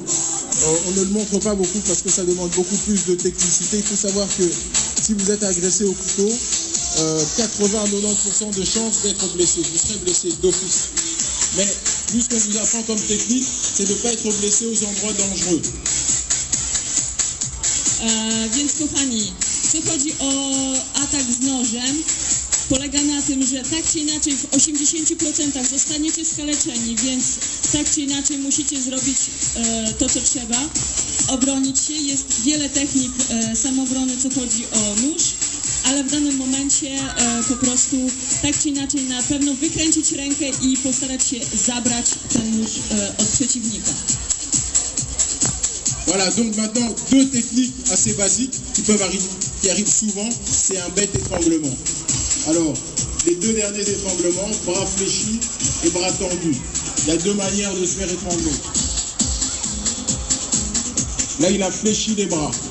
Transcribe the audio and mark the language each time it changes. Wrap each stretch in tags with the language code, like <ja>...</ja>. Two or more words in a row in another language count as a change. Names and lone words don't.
<fr>On ne le montre pas beaucoup parce que ça demande beaucoup plus de technicité. Il faut savoir que si vous êtes agressé au couteau, 80-90% de chances d'être blessé. Vous serez blessé d'office. Mais lui, ce qu'on vous apprend comme technique, c'est de ne pas être blessé aux endroits dangereux.</fr> <pl>Więc kochani, jeśli chodzi o atak z nożem, polega na tym, że tak czy inaczej w 80% zostaniecie skaleczeni, więc tak czy inaczej musicie zrobić to, co trzeba, obronić się. Jest wiele technik samoobrony, co chodzi o nóż, ale w danym momencie po prostu tak czy inaczej na pewno wykręcić rękę i postarać się zabrać ten nóż od przeciwnika.</pl> <fr>Voilà, donc maintenant deux techniques assez basiques qui peuvent qui arrive souvent, c'est un bête étranglement. Alors, les deux derniers étranglements, bras fléchis et bras tendus. Il y a deux manières de se faire étrangler. Là, il a fléchi les bras.</fr>